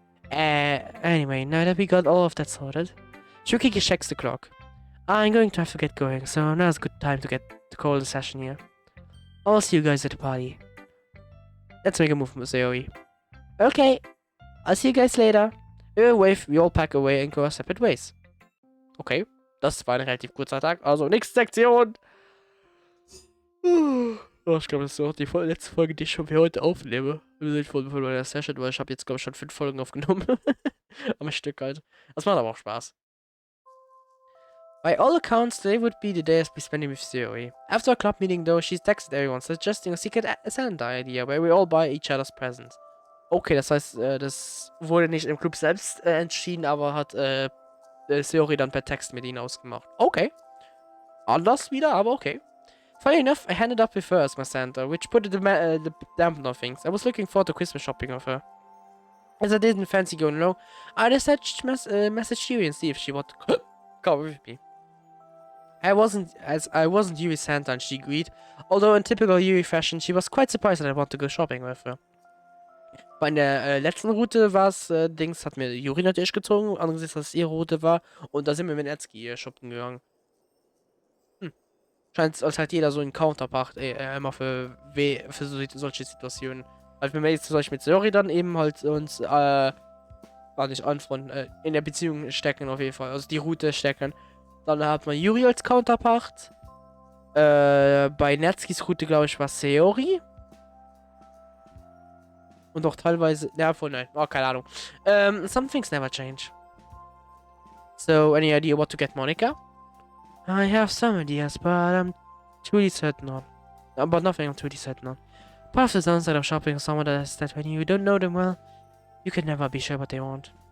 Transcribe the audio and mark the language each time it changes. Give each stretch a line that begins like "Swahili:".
English: Anyway, now that we got all of that sorted, Shuki checks the clock. I'm going to have to get going, so now's a good time to call the session here. I'll see you guys at the party. Let's make a move, Masayoe. Okay, I'll see you guys later. We all pack away and go our separate ways.
German: Okay, das war ein relativ kurzer Tag, also nächste Sektion. Oh, ich glaube, das ist auch die letzte Folge, die ich schon für heute aufnehme. Von meiner Session, weil ich habe jetzt, glaube ich, schon 5 Folgen aufgenommen. Am Stück halt. Das macht aber auch Spaß.
English: By all accounts, today would be the day I'd be spending with ZOWIE. After a club meeting though, she's texted everyone, suggesting a secret Santa idea, where we all buy each other's presents.
German: Okay, das heißt, das wurde nicht im Club selbst entschieden, aber hat ZOWIE dann per Text mit ihnen ausgemacht. Okay. Anders wieder, aber okay.
English: Funny enough, I ended up with her as my Santa, which put the dampener on things. I was looking forward to Christmas shopping with her. As I didn't fancy going low, I decided to message Yuri and see if she wanted to come with me. I wasn't Yuri's Santa and she agreed, although in typical Yuri fashion, she was quite surprised that I wanted to go shopping with her.
German: Bei der letzten Route war es, Dings, hat mir Yuri natürlich gezogen, angesichts, dass es ihre Route war, und da sind wir mit Netski shoppen gegangen. Scheint, als halt jeder so einen Counterpart immer für solche Situationen. Also wenn wir jetzt zum Beispiel mit Sori dann eben halt uns, nicht anfreunden, in der Beziehung stecken auf jeden Fall, also die Route stecken. Dann hat man Yuri als Counterpart. Bei Netskis Route, glaube ich, war Seori. Und auch teilweise, ja, voll nein, oh, keine Ahnung.
English: Some things never change. So, any idea what to get Monica? I have some ideas, but I'm truly certain on. But nothing I'm truly certain on. Part of the downside of shopping with someone is that when you don't know them well, you can never be sure what they want.